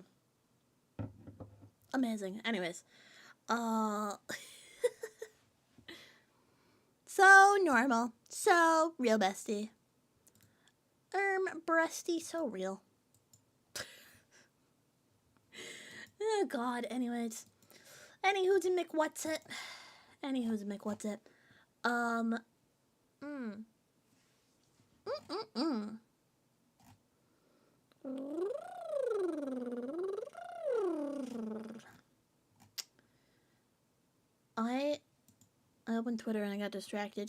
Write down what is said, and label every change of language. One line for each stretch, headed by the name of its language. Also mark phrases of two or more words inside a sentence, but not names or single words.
English: Amazing. Anyways, so normal. So real bestie. Breasty, so real. Oh god, anyways. Anywho's a McWhat's-it. Anywho's a McWhat's-it. I opened Twitter and I got distracted.